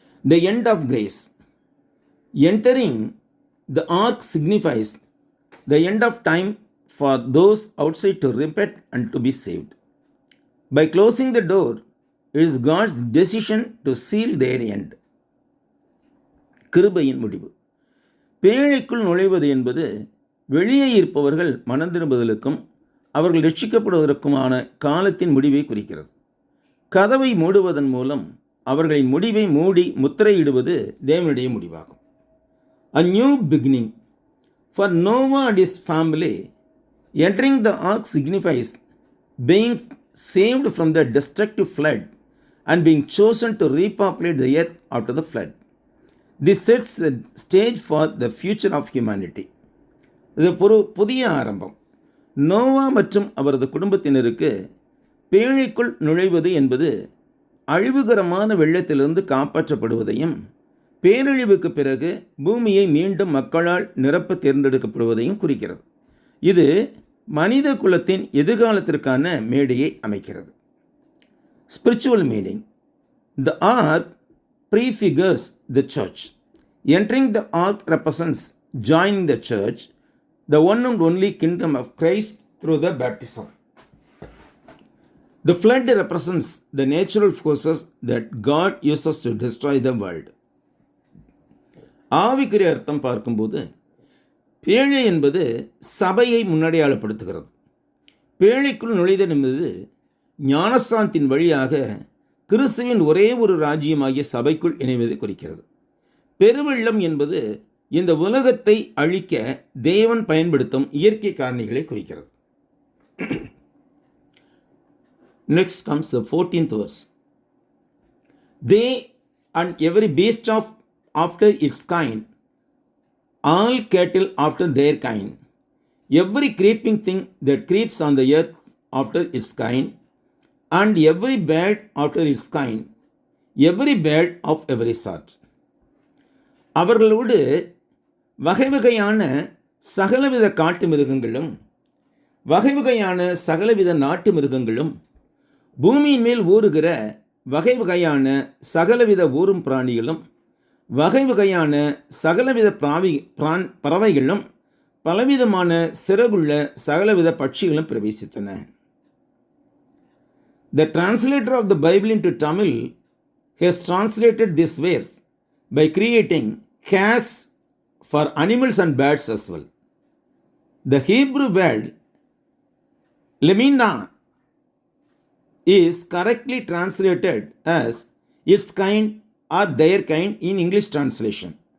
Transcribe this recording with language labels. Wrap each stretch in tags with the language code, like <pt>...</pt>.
<en>The end of grace. Entering the ark signifies the end of time for those outside to repent and to be saved. By closing the door, it is God's decision to seal their end.</en> <ta>கிருபையின் முடிவு. பேழைக்குள் நுழைவது என்பது வெளியே இருப்பவர்கள் மனம் திரும்புதலுக்கும் அவர்கள் ரட்சிக்கப்படுவதற்குமான காலத்தின் முடிவை குறிக்கிறது. கதவை மூடுவதன் மூலம் அவர்களின் முடிவை மூடி முத்திரையிடுவது தேவனுடைய முடிவாகும்.</ta> <en>A new beginning. For Noah and his family, entering the ark signifies being saved from the destructive flood and being chosen to repopulate the earth after the flood. This sets the stage for the future of humanity.</en> <ta>இது புதிய ஆரம்பம். நோவா மற்றும் அவரது குடும்பத்தினருக்கு பேழைக்குள் நுழைவது என்பது அழிவுகரமான வெள்ளத்திலிருந்து காப்பாற்றப்படுவதையும் பேரழிவுக்கு பிறகு பூமியை மீண்டும் மக்களால் நிரப்ப தேர்ந்தெடுக்கப்படுவதையும் குறிக்கிறது. இது மனித குலத்தின் எதிர்காலத்திற்கான மேடையை அமைக்கிறது.</ta> <en>Spiritual meaning. The ark prefigures the church. Entering the ark represents joining the church, the one and only kingdom of Christ through the baptism. The flood represents the natural forces that God uses to destroy the world.</en> <ta>ஆவிக்குரிய அர்த்தம் பார்க்கும்போது பேழை என்பது சபையை முன்னடையாளப்படுத்துகிறது. பேழைக்குள் நுழைதல் என்பது ஞானஸ்தானத்தின் வழியாக கிறிஸ்துவின் ஒரே ஒரு ராஜ்யமாகிய சபைக்குள் இணைவதை குறிக்கிறது. பெருவெள்ளம் என்பது இந்த உலகத்தை அழிக்க தேவன் பயன்படுத்தும் இயற்கை காரணிகளை குறிக்கிறது.</ta> <en>Next comes the 14th verse. They and every beast of after its kind, all cattle after their kind, every creeping thing that creeps on the earth after its kind, and every bird after its kind, every bird of every sort.</en> <ta>அவர்களோடு வகை வகையான சகலவித காட்டு மிருகங்களும் வகை வகையான சகலவித நாட்டு மிருகங்களும் பூமியின் மேல் ஊறுகிற வகை வகையான சகலவித ஊரும் பிராணிகளும் வகை வகையான சகலவித பறவைகளும் பலவிதமான சிறகுள்ள சகலவித பட்சிகளும் பிரவேசித்தன.</ta> <en>The translator of the Bible into Tamil has translated this verse by creating castes for animals and birds as well. The Hebrew word lemina is correctly translated as its kind or their kind in English translation.</en>